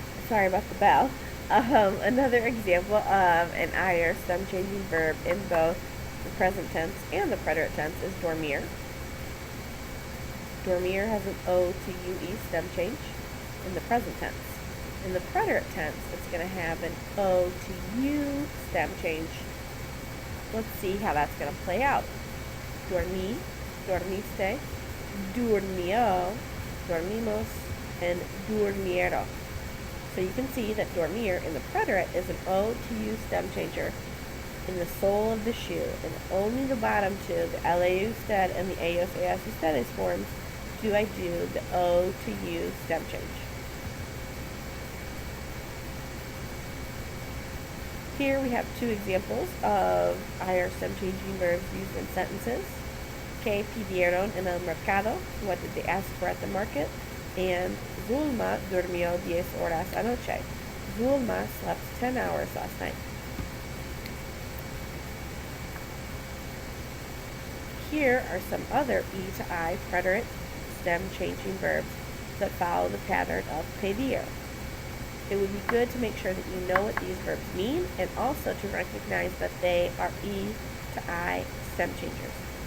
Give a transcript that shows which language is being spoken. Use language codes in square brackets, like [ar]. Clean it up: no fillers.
[en] Sorry about the bell. Another example of an IR stem changing verb in both the present tense and the preterite tense is dormir. Dormir has an O to UE stem change in the present tense. In the preterite tense, it's going to have an O to U stem change. Let's see how that's going to play out. [es] Dormí, dormiste, durmió, dormimos, and durmieron. [en] So you can see that dormir in the preterite is an O to U stem changer in the sole of the shoe, and only the bottom two, the LAO usted and the ellos, ellas, ustedes forms, do I do the O to U stem change. Here we have two examples of IR stem changing verbs used in sentences. [es] Que pidieron en el mercado, [en] what did they ask for at the market? [es] And Zulma durmió 10 horas anoche. [en] Zulma slept 10 hours last night. Here are some other E to I preterite stem changing verbs that follow the pattern of pedir. It would be good to make sure that you know what these verbs mean and also to recognize that they are E to I stem changers.